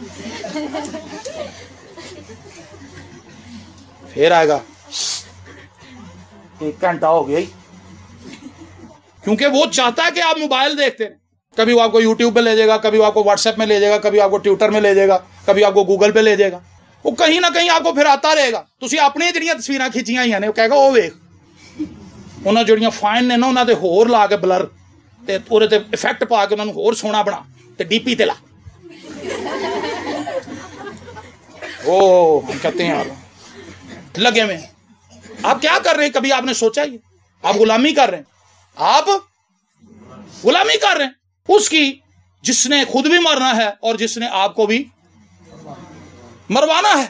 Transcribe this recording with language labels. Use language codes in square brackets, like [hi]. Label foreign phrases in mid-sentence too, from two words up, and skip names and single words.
[ur] پھر آئے گا 1 گھنٹہ ہو گیا ہی، کیونکہ وہ چاہتا ہے کہ آپ موبائل دیکھتے ہیں. کبھی وہ آپ کو یوٹیوب پہ لے جائے گا، کبھی وہ آپ کو واٹس ایپ میں لے جائے گا، کبھی آپ کو ٹویٹر میں لے جائے گا، کبھی آپ کو گوگل پہ لے جائے گا. وہ کہیں نہ کہیں آپ کو پھر آتا رہے گا. [pa] تسی اپنی جڑیاں تصویراں کھچیاں ہوئی نے وہ کہے گا وہ ویکھ انہاں جڑیاں فائن نے نا انہاں دے ہور لا کے بلر تے اودے تے ایفیکٹ پا کے انہاں نوں ہور سونا بنا تے ڈی پی تے لا. [ur] او ہم کہتے ہیں آپ لگے میں آپ کیا کر رہے ہیں؟ کبھی آپ نے سوچا یہ آپ غلامی کر رہے ہیں. آپ غلامی کر رہے ہیں اس کی جس نے خود بھی مرنا ہے اور جس نے آپ کو بھی مروانا ہے.